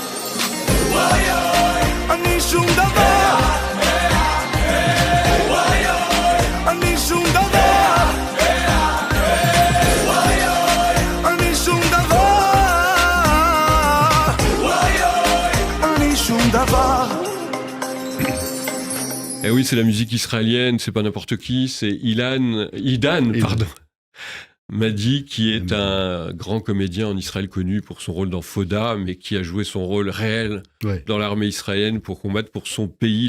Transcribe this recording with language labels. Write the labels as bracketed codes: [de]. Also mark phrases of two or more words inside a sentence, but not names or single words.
[he] אני שום דבר, אני שום דבר, אני שום דבר, אני שום דבר. [fr] Eh oui, c'est la musique israélienne, c'est pas n'importe qui, c'est Idan, pardon. Madi, qui est un grand comédien en Israël connu pour son rôle dans Foda, mais qui a joué son rôle réel dans l'armée israélienne pour combattre pour son pays.